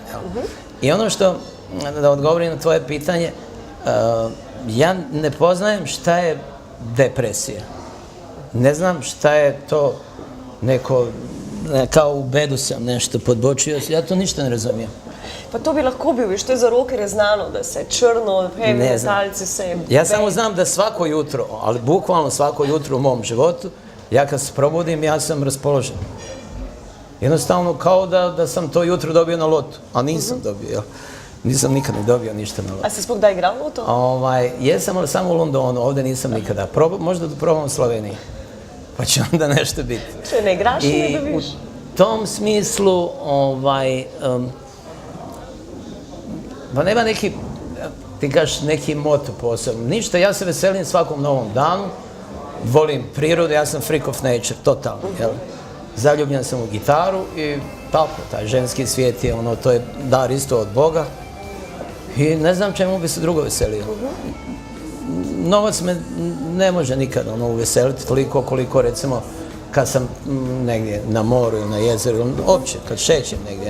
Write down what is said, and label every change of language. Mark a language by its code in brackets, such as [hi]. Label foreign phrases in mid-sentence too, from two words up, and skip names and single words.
[bs] I ono što da odgovorim na tvoje pitanje, ja ne poznajem šta je depresija. Ne znam šta je to neko, kao u bedu sam nešto podbočio, ja to ništa ne razumijem. [sl] Pa to bi lahko bil, veš, to je za rokerje znano, da se črno, heavy [bs] Ne znam. [sl] metalci se... [bs] Ja samo znam da svako jutro, ali bukvalno svako jutro u mom životu, ja kad se probudim, ja sam raspoložen. Jednostavno kao da sam to jutro dobio na lotu, a nisam dobio, jel? Nisam nikad ne dobio ništa na lotu. [sl] A si sploh da igrao v to? [bs] Jesam, ali samo u Londonu, ovdje nisam nikada. Možda da probam u Sloveniji, pa će onda nešto biti. [sl] Če ne igraš, ne [bs] I u [sl] dobiš? [bs] tom smislu, pa nema neki, ti kažeš, neki moto posebno. Ništa, ja se veselim svakom novom danu, volim prirodu, ja sam [en] freak of nature, [bs] totalno, jel? Zaljubljen sam u gitaru i tako, taj ženski svijet je ono, to je dar isto od Boga. I ne znam čemu bi se drugo veselio. Novac me ne može nikad uveseliti toliko koliko recimo kad sam negdje na moru ili na jezeru, ili uopće kad šećem negdje.